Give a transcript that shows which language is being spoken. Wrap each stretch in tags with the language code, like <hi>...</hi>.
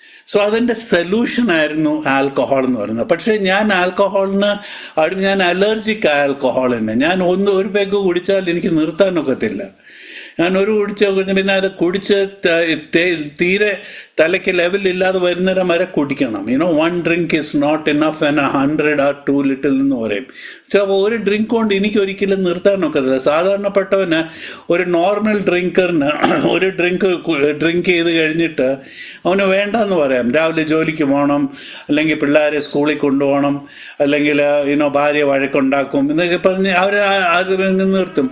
<ml>So അതിൻ്റെ സൊല്യൂഷനായിരുന്നു alcohol എന്ന് പറയുന്നത്. പക്ഷേ ഞാൻ ആൽക്കഹോളിന് ഞാൻ അലർജിക് ആൽക്കഹോളിന്. ഞാൻ ഒരു പെഗ് കുടിച്ചാൽ എനിക്ക് നിർത്താനൊക്കത്തില്ല. ഞാൻ കുടിച്ച് പിന്നെ അത് കുടിച്ച് തീരെ തലയ്ക്ക് ലെവലില്ലാതെ വരുന്നേരം വരെ കുടിക്കണം.</ml> <en>1 drink is not enough and 100 are too little</en> <ml>എന്ന് പറയും. അപ്പോൾ ഒരു ഡ്രിങ്ക് കൊണ്ട് എനിക്ക് ഒരിക്കലും നിർത്താനൊക്കത്തില്ല. സാധാരണപ്പെട്ടവന്, ഒരു നോർമൽ ഡ്രിങ്കറിന് ഒരു ഡ്രിങ്ക് ചെയ്ത് കഴിഞ്ഞിട്ട് അവന് വേണ്ടെന്ന് പറയാം. രാവിലെ ജോലിക്ക് പോകണം, അല്ലെങ്കിൽ പിള്ളേരെ സ്കൂളിൽ കൊണ്ടുപോകണം, അല്ലെങ്കിൽ ഭാര്യ വഴക്കുണ്ടാക്കും എന്നൊക്കെ പറഞ്ഞ് അവർ അത് നിർത്തും.</ml>